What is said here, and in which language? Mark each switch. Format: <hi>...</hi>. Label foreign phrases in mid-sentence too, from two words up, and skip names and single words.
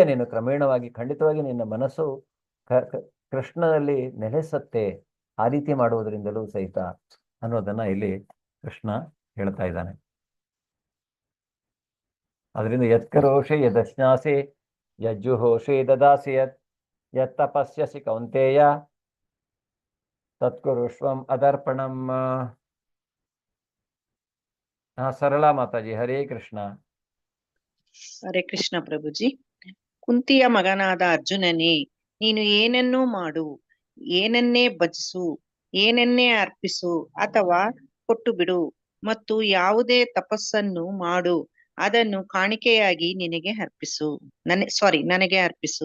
<kn>ನೀನು ಕ್ರಮೇಣವಾಗಿ ಖಂಡಿತವಾಗಿ ನಿನ್ನ ಮನಸ್ಸು ಕೃಷ್ಣನಲ್ಲಿ ನೆಲೆಸತ್ತೆ, ಆ ರೀತಿ ಮಾಡುವುದರಿಂದಲೂ ಸಹಿತ ಅನ್ನೋದನ್ನ ಇಲ್ಲಿ ಕೃಷ್ಣ ಹೇಳ್ತಾ ಇದ್ದಾನೆ.</kn> <sa>ಅದರಿಂದ ಯತ್ಕರೋಷೆ ಯದಶ್ನಾಸಿ ಯಜ್ಜುಹೋಷೆ ದದಾಸಿ ಯತ್ ತಪಸ್ಯಸಿ ಕೌಂತೇಯ ತತ್ಕುರುಷ್ವಂ ಅದರ್ಪಣಂ.</sa> <kn>ಸರಳಾ ಮಾತಾಜಿ,</kn> <sa>ಹರೇ ಕೃಷ್ಣ. ಹರೇ ಕೃಷ್ಣ ಪ್ರಭುಜಿ.</sa> <kn>ಕುಂತಿಯ ಮಗನಾದ ಅರ್ಜುನನೇ, ನೀನು ಏನನ್ನೂ ಮಾಡು, ಏನನ್ನೇ ಭಜಿಸು, ಏನನ್ನೇ ಅರ್ಪಿಸು ಅಥವಾ ಕೊಟ್ಟು ಬಿಡು, ಮತ್ತು ಯಾವುದೇ ತಪಸ್ಸನ್ನು ಮಾಡು, ಅದನ್ನು ಕಾಣಿಕೆಯಾಗಿ ನನಗೆ ಅರ್ಪಿಸು.</kn>